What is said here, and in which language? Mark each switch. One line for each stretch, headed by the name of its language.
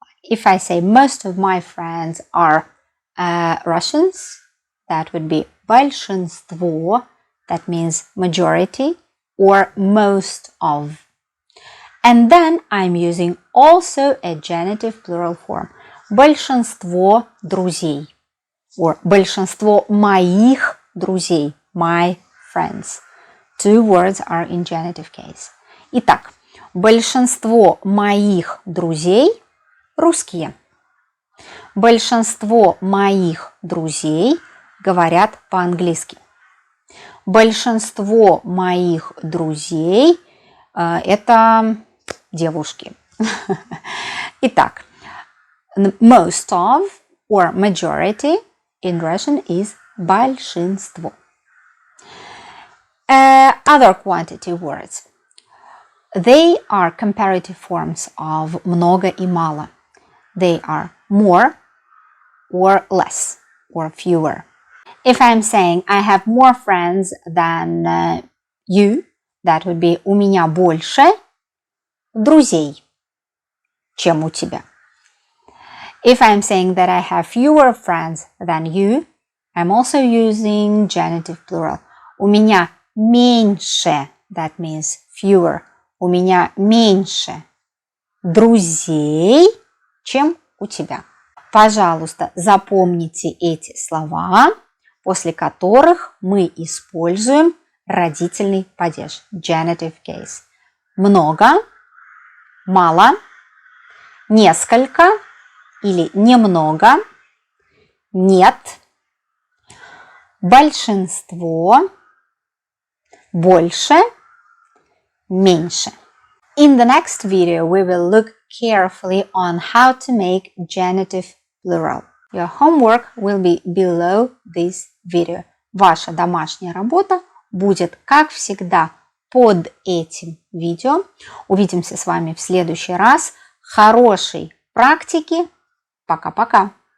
English: If I say most of my friends are Russians, that would be большинство, that means majority, or most of. And then I'm using also a genitive plural form.
Russian: Большинство друзей,
English: or
Russian: большинство моих друзей,
English: my friends. Two words are in genitive case.
Russian: Итак, большинство моих друзей русские. Большинство моих друзей говорят по-английски. Большинство моих друзей это девушки.
English: Итак, most of or majority in Russian is большинство. Other quantity words. They are comparative forms of
Russian: много и мало.
English: They are more or less or fewer. If I'm saying I have more friends than you, that would be
Russian: у меня больше друзей, чем у тебя.
English: If I'm saying that I have fewer friends than you, I'm also using genitive plural.
Russian: У меня меньше,
English: that means fewer.
Russian: У меня меньше друзей, чем у тебя. Пожалуйста, запомните эти слова, после которых мы используем родительный падеж,
English: genitive case.
Russian: Много, мало, несколько или немного, нет, большинство, больше, меньше.
English: In the next video, we will look carefully on how to make genitive plural. Your homework will be below this video.
Russian: Ваша домашняя работа будет, как всегда, под этим видео. Увидимся с вами в следующий раз. Хорошей практики. Пока-пока.